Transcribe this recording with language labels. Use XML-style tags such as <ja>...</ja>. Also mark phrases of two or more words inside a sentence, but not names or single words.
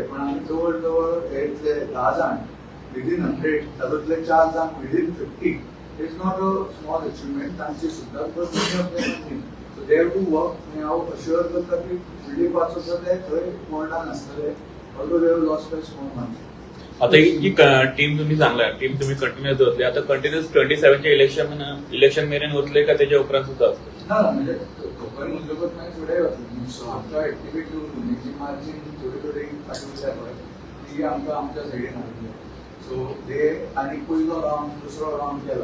<kok>पण आमी जवळ जवळ हे 10 जाण विदीन 100, तातूंतले 4 जाण विदीन 50.</kok> <en>It's not a small achievement</en> <kok>तांची सुद्दां.</kok> <en>So they have to work.</en> <kok>आनी हांव अश्युअर करता की फुडली 5 वर्सां ते थंय वॉर्डान आसतले.</kok> <en>Although they have lost by small margin.</en> <kok>आता ही टीम तुम्ही चांगला टीम तुम्ही कंटिन्युअस दवरली. आता कंटिन्युअस 27च्या इलेक्शन मेरेन वतले का त्याच्या उपरांत सुद्धा ना म्हणजे कोकण उद्योगात नाही फुडें वतले. सो आमकां एक्टिवेट करून जी मार्जिन थोडी थोडी फाटीं पळय ती आमकां आमच्या सायडीन हाडटले. सो ते आनी पयलो रावंड दुसरो रावंड केला.</kok>